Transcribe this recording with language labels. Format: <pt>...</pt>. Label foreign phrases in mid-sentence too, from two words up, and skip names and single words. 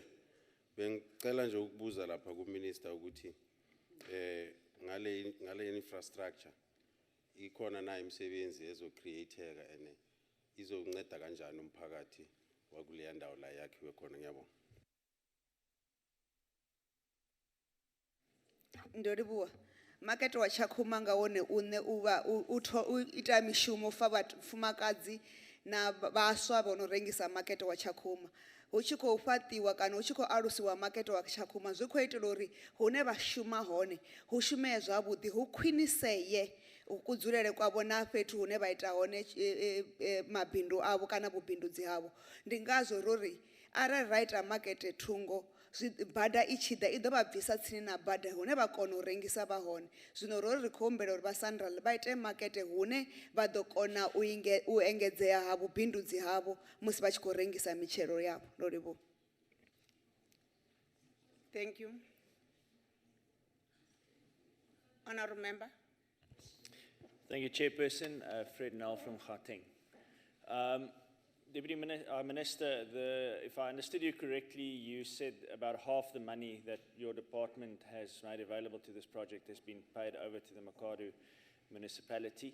<zu>Bengicela nje ukubuza lapha kuMinister ukuthi ngale infrastructure ikhona na imisebenzi ezocreateka ene izonceda kanjani umphakathi wakuleya ndawo la yakhiwe khona ngiyabonga.</zu> <ve>Ndoribuwa. Market wa Chakuma ngawone une uva ita mishumo fa vhafumakadzi na vhaswa vho no rengisa market wa Chakuma. Hu tshi khou fhaṱiwa kana hu tshi khou alusiwa market wa Chakuma zwi khou itela uri hune vha shuma hone hu shumee zwavhuḓi hu khwiniseye kudzulele kwavho na fhethu hune vha ita hone mabindu avho kana vhubindudzi havho. Ndi ngazwo rori arali ra ita market thungo bada i tshi ḓa i ḓo vha bvisa tsini na bada hune vha kona u rengisa vha hone. Zwino ro ri khou humbela uri vha SANRAL vha ite makete hune vha ḓo kona u engedzea ha vhubindudzi havho musi vha tshi khou rengisa mitshelo yavho. Ndo livhuwa.</ve> <en>Thank you. Honorable Member. Thank you, Chairperson. Fred Nell from Gauteng. Deputy Minister, if I understood you correctly, you said about half the money that your department has made available to this project has been paid over to the Makado municipality.</en>